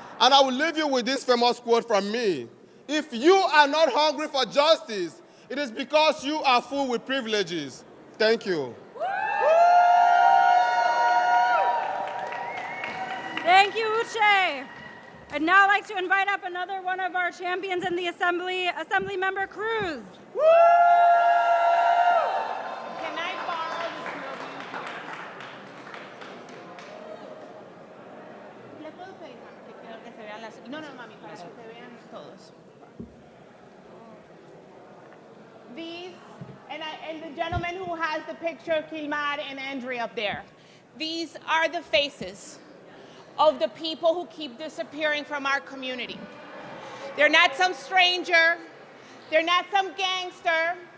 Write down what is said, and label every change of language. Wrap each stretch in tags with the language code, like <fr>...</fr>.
<en>And I will leave you with this famous quote from me. If you are not hungry for justice, it is because you are full with privileges. Thank you. Thank you, Uche. I'd now like to invite up another one of our champions in the Assembly, Assemblymember Cruz. Can I borrow the snow</en> <es>¿Le puedo pedir, mami, que quiero que se vean las... No, mami, para que se vean todos.</es> <en>These, and the gentleman who has the picture, Kilmar and Andre up there. These are the faces of the people who keep disappearing from our community. They're not some stranger. They're not some gangster.</en>